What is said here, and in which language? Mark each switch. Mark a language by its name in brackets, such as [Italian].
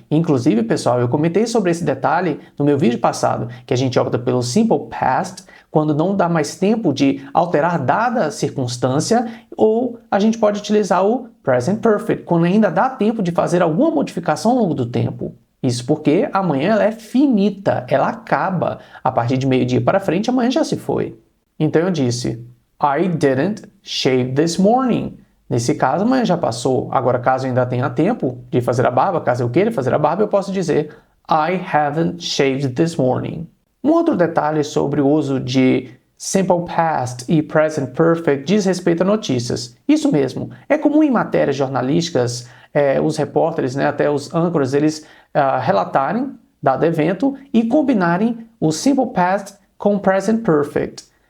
[Portuguese] Inclusive, pessoal, eu comentei sobre esse detalhe no meu vídeo passado, que a gente opta pelo simple past quando não dá mais tempo de alterar dada circunstância, ou a gente pode utilizar o present perfect, quando ainda dá tempo de fazer alguma modificação ao longo do tempo. Isso porque amanhã ela é finita, ela acaba. A partir de meio-dia para frente, amanhã já se foi. Então eu disse, [English] I didn't shave this morning. [Portuguese] Nesse caso, amanhã já passou. Agora, caso eu ainda tenha tempo de fazer a barba, caso eu queira fazer a barba, eu posso dizer, [English] I haven't shaved this morning. [Portuguese] Um outro detalhe sobre o uso de Simple Past e Present Perfect diz respeito a notícias. Isso mesmo, é comum em matérias jornalísticas, os repórteres, até os âncoras, eles relatarem dado evento e combinarem o Simple Past com o Present Perfect.